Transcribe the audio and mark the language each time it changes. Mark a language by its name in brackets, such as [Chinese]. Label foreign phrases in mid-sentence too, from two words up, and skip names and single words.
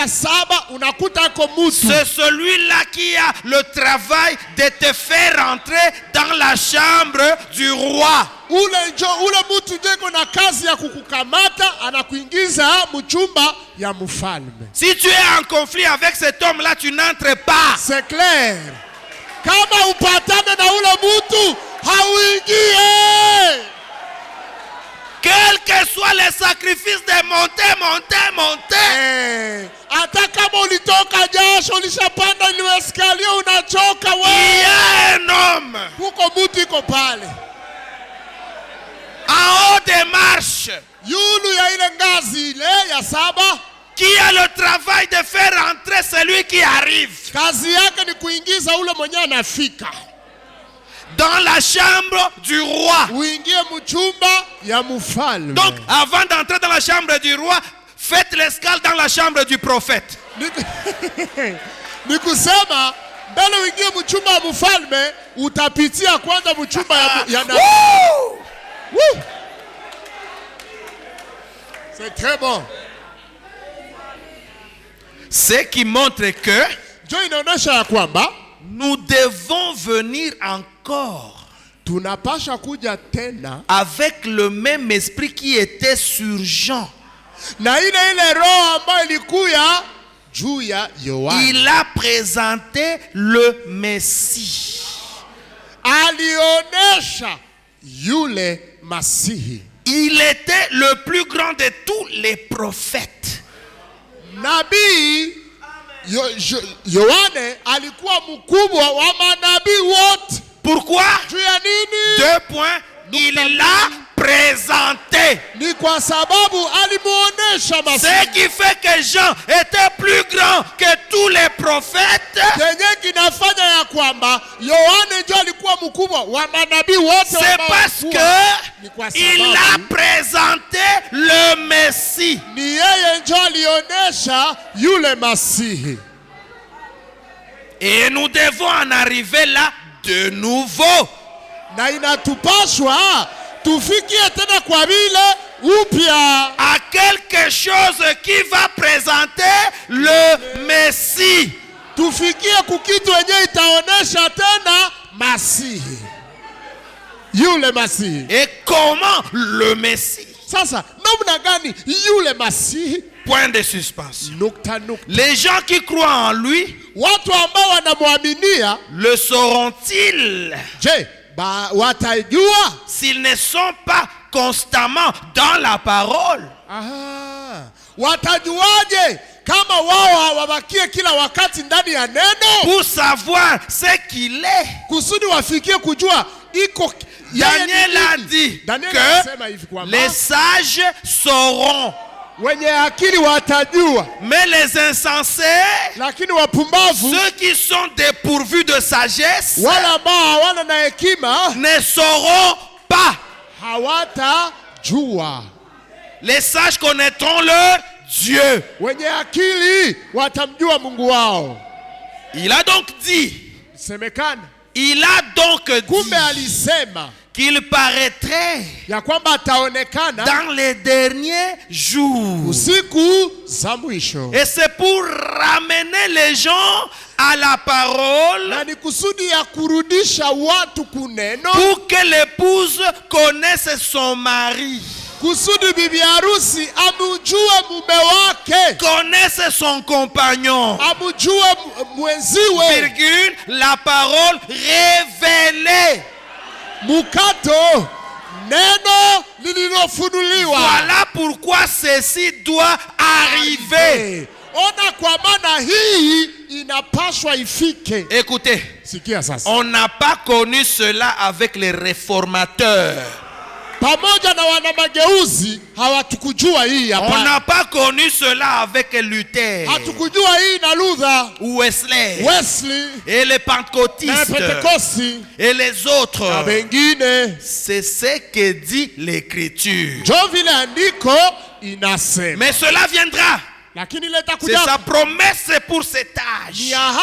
[French] C'est celui-là qui a le travail de te faire entrer dans la chambre du roi. Si tu es en conflit avec cet homme-là, tu n'entres pas. C'est clair. [Swahili] Kama upatane na ule mutu hauingie. [French] Quel que soit le sacrifice de monter. [Swahili] Hata kama ulitoka jasho ulishapanda ile escalier unachoka wewe. [French] Il y a un homme [Swahili] huko mutu iko pale. [French] En [Swahili] yulu ya ile ngazi ile ya 7, [French] qui a le travail de faire entrer celui qui arrive [Swahili] kazi yake ni kuingiza ule mwenyewe anafika [French] dans la chambre du roi. [Swahili] uingie mchumba ya mfalme. [French] Donc, avant d'entrer dans la chambre du roi, faites l'escale dans la chambre du prophète. [Swahili] Ni kusema mbele uingie mchumba wa mfalme, utapitia kwanza mchumba ya nabii. [French] Woo! C'est très bon. Ce qui montre que [Swahili] Jo inaonyesha ya kwamba [French] nous devons venir encore [Swahili] tunapasha kuja tena [French] avec le même esprit qui était sur Jean. [Swahili] na ile roho ambayo ilikuya juu ya Yohana. [French] Il a présenté le Messie. [Swahili] Alionesha yule Masihi. [French] Il était le plus grand de tous les prophètes. [Swahili] Nabii Yohane alikuwa mkubwa wa manabii wote. [French] Pourquoi? [Swahili] Juu ya nini? [French] 2 points. Il l'a présenté. [Swahili] Ni kwa sababu alimuonesha Masihi. [French] Ce qui fait que Jean était plus grand que tous les prophètes. [Swahili] Kenye kinafanya ya kwamba Yohane ndio alikuwa mkubwa wa manabii wote. [French] C'est parce que il a présenté le Messie. [Swahili] Ni yeye ndio alionesha yule Masihi. [French] Et nous devons en arriver là de nouveau. [Swahili] Na inatupaswa tufikie tena kwa vile upya [French] à quelque chose qui va présenter le Messie. [Swahili] Tufikie kukitu yenye itaonesha tena Masihi. Yule Masihi. [French] Et comment le Messie? [Swahili] Sasa namna gani yule Masihi? [French] Point de suspension. [Swahili] Nukta. [French] Les gens qui croient en lui, [Swahili] watu ambao wanamwaminia, [French] le sauront-ils? [Swahili] Je, watajua [French] s'ils ne sont pas constamment dans la parole? [Swahili] Watajuaje kama wao hawabakie kila wakati ndani ya neno? [French] Pour savoir ce qu'il est. [Swahili] Kusudi wafikie kujua iko. [French] Daniel a dit que les sages sauront. [Swahili] Wenye akili watajua. [French] Mais les insensés, [Swahili] lakini wapumbavu, [French] ceux qui sont dépourvus de sagesse, [Swahili] wala ambao hawana na hekima, [French] ne sauront pas. [Swahili] Hawatajua. [French] Les sages connaîtront leur Dieu. [Swahili] Wenye akili watamjua Mungu wao. [French] Il a donc dit, [Swahili] semekana, [French] il a donc [Swahili] kumbe alisema [French] qu'il paraîtrait [Swahili] ya kwamba ataonekana [French] dans les derniers jours. [Swahili] Usiku za mwisho. [French] Et c'est pour ramener les gens à la parole, [Swahili] na ni kusudi ya kurudisha watu kuneno, [French] pour que l'épouse connaisse son mari, [Swahili] kusudi bibi harusi amujue mume wake, [French] connaisse son compagnon, [Swahili] amujue mwenziwe, [French] virgule, la parole révélée. [Swahili] Mukato, neno lililofunuliwa. [French] Voilà pourquoi ceci doit arriver. [Swahili] Ona kwa maana hii inapaswa ifike. [French] Écoutez, [Swahili] sikia sasa. [French] On n'a pas connu cela avec les réformateurs. [Swahili] Pamoja na wana mageuzi hawatukujua hii hapa. On n'a pas connu cela avec Luther. Hatukujua hii na Luther, Wesley, [French] et les pentecôtistes et les autres. C'est ce que dit l'Écriture. Mais cela viendra. C'est sa promesse pour cet âge.